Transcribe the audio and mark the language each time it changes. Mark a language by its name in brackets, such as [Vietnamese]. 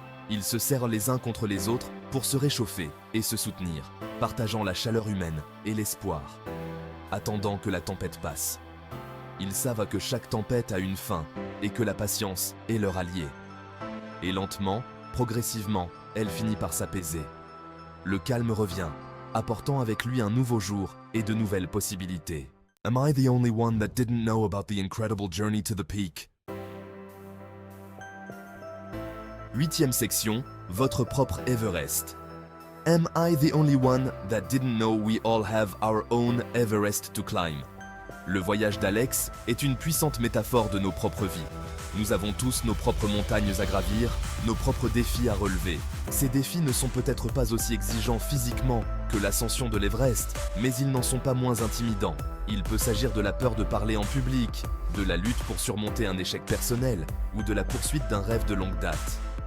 [French] Ils se serrent les uns contre les autres pour se réchauffer et se soutenir, partageant la chaleur humaine et l'espoir, attendant que la tempête passe. Ils savent que chaque tempête a une fin et que la patience est leur allié. Et lentement, progressivement, elle finit par s'apaiser. Le calme revient, apportant avec lui un nouveau jour et de nouvelles possibilités. [English] Am I the only one that didn't know about the incredible journey to the peak? [French] 8e section, votre propre Everest. [English] Am I the only one that didn't know we all have our own Everest to climb? [French] Le voyage d'Alex est une puissante métaphore de nos propres vies. Nous avons tous nos propres montagnes à gravir, nos propres défis à relever. Ces défis ne sont peut-être pas aussi exigeants physiquement que l'ascension de l'Everest, mais ils n'en sont pas moins intimidants. Il peut s'agir de la peur de parler en public, de la lutte pour surmonter un échec personnel ou de la poursuite d'un rêve de longue date.